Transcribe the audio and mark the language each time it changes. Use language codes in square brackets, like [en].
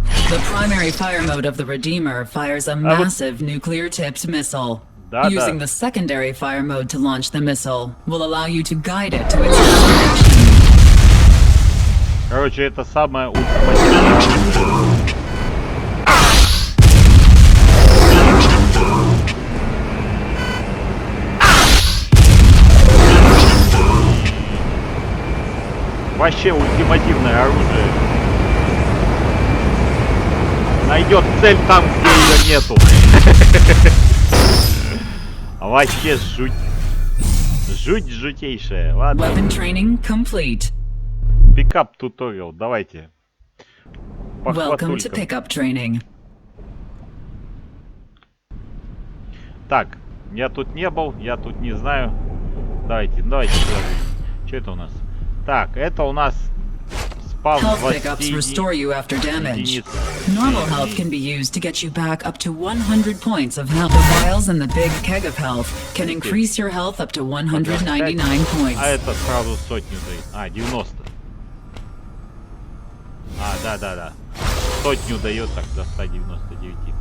[en] The primary fire mode of the Redeemer fires a massive nuclear-tipped missile. Using the secondary fire mode to launch the missile will allow you to guide it to its destination. [ru] Короче, это самое ультимативное. Вообще ультимативное оружие. Найдет цель там, где ее нету. Вообще жуть. Жуть жутейшая. Ладно. [en] Weapon training complete. [ru] Пикап туториал. Давайте. [en] Welcome to pickup training. [ru] Так, я тут не был, я тут не знаю. Давайте. Что это у нас? Так, это у нас спавн 20 единиц. [en] Normal health can be used to get you back up to 100 points of health. The vials in the big keg of health can increase your health up to 199 points. [ru] А это сразу сотню дает. А, 90. А, да. Сотню дает так до 199.